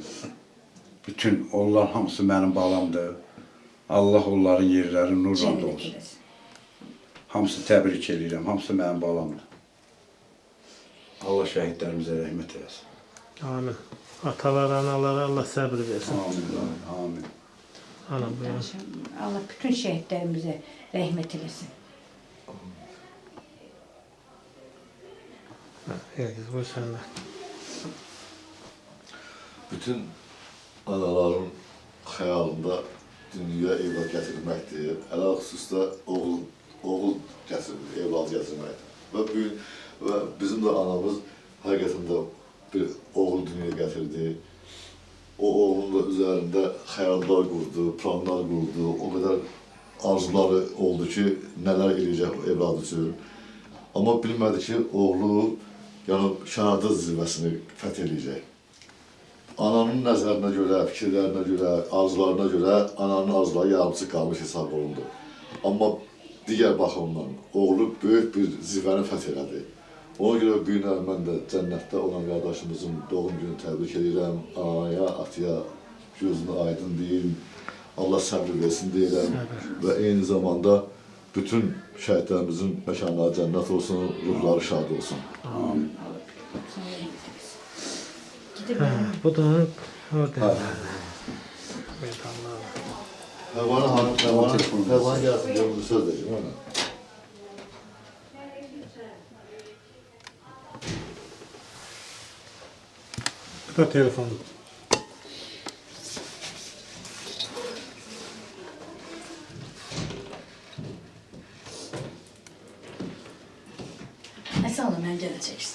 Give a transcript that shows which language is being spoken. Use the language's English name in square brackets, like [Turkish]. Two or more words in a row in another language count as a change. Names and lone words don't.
[Azerbaijani] Bütün onlar hamısı mənim balamdır. Allah onların yerləri nurla dolsun. Hamısı təbrik edirəm. Hamısı mənim balamdır. Allah şəhidlərimizə rəhmət eləsin. Amin. Atalar, analara Allah sabır versin. Amin. Amin. Anam buyurun. [Turkish] Allah bütün şehitlerimize rahmet eylesin. Herkes bu sende. [Azerbaijani] Bütün anaların xəyalında dünyaya evlad gətirməkdir. Ələ xüsusda oğul gətirmək, evlad gətirməkdir. [Turkish] Və bugün ve bizim de anamız hakikaten bir oğul dünyaya getirdi. O oğlun da üzerinde hayallar kurdu, planlar kurdu. O kadar arzuları oldu ki neler edecek evladı için. Ama bilmedi ki oğlu yani şehadet zirvesini fethedecek. [Azerbaijani] Ananın nəzərinə görə, fikirlərinə görə, arzularına görə ananın arzuları yarımçı qalmış hesab olundu. Amma digər baxımdan oğlu böyük bir zirvəni fəth elədi. Ona görə bu gün mən də cənnətdə olan qardaşımızın doğum günü təbrik edirəm. Anaya, ataya gözünü aydın deyim, Allah səbir versin deyirəm və eyni zamanda bütün şəhidlərimizin məkanları cənnət olsun, ruhları şad olsun. Bu da onun orada. Medallar. Həvanı gəlsin, görümlü söz deyəcəm ona. Bu da telefon. [Turkish] Nasıl oğlum önceden çeksin?